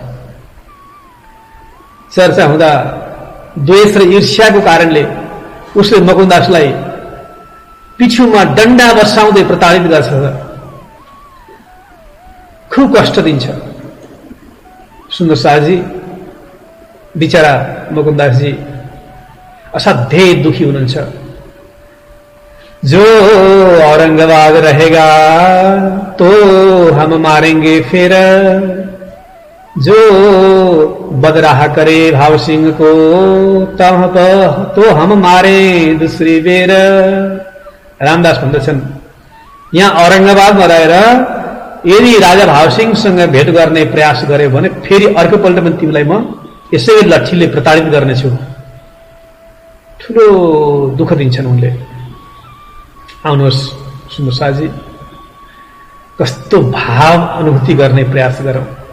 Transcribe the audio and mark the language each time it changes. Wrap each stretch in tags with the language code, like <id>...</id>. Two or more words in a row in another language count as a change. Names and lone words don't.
<ne>चर्चा हुँदा द्वेष र ईर्ष्याको कारणले उसले मुकुन्दासलाई पिछुमा डण्डा वर्षाउँदै प्रताडित गर्छ, खूब कष्ट दिन्छ। सुन्दर शाहजी बिचरा मुकुन्दासजी असाध्यै दुखी हुनुहुन्छ।</ne> <hi>जो औरंगाबाद रहेगा तो हम मारेंगे फिर, जो बदराह करे भाव सिंह को तब तो हम मारे दूसरी बेर।</hi> <ne>रामदास भन्दछन्, यहाँ औरंगाबादमा रहेर यदि राजा भावसिंहसँग भेट गर्ने प्रयास गर्यो भने फेरि अर्कोपल्ट पनि तिमीलाई म यसै लट्ठीले प्रताडित गर्नेछु। ठुलो दुःख दिन्छन् उनले। आउनुहोस् सुन्दर शाहजी, कस्तो भाव अनुभूति गर्ने प्रयास गरौं।</ne>